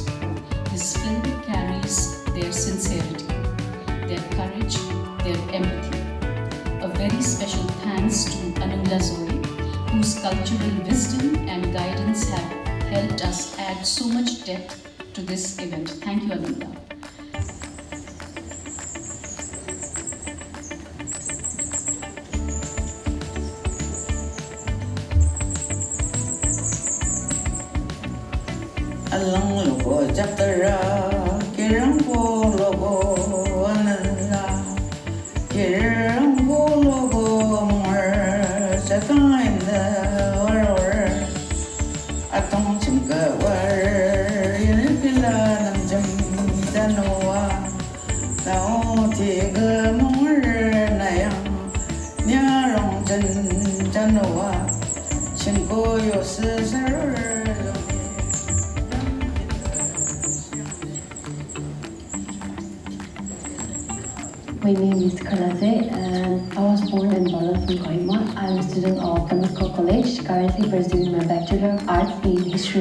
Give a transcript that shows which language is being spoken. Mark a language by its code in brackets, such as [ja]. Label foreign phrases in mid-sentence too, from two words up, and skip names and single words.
[en] This film carries their sincerity, their courage, their empathy. A very special thanks to Anula Zoe, whose cultural wisdom and guidance have helped us add so much depth to this event. Thank you, Anula. [lep] Alang logo jatara kirangko logo ananda kirangko logo mar satain da war atong chimka war yinpila namjam danowa tao tiga mor nayang nyarong danowa chinko yosar. [en] My name is Kalase and I was born in Balasan, Kohima. I'm a student of Temesco College, currently pursuing my Bachelor of Arts in History.